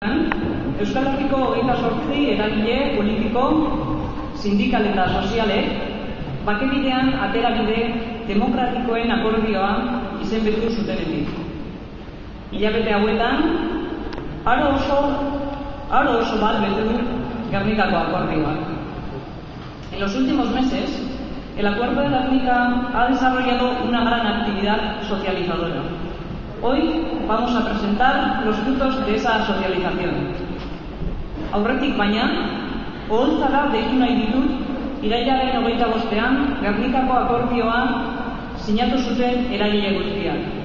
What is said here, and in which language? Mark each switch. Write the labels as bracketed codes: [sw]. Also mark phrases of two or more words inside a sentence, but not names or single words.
[eu] Euskal Herriko 28 eragile politiko, sindikal eta sozialek bakebidean aterabide demokratikoen akordioa izenpetu zutenetik. Hilabete hauetan, aro oso bat betu Gernikako akordioak. [es] En los últimos meses, el Acuerdo de Gernika ha desarrollado una gran actividad socializadora. Hoy vamos a presentar los frutos de esa socialización. [eu] Aurretik baina, oholtzara deitu nahi ditut, irailaren 25ean Gernikako akordioa sinatu zuten eragile guztiak.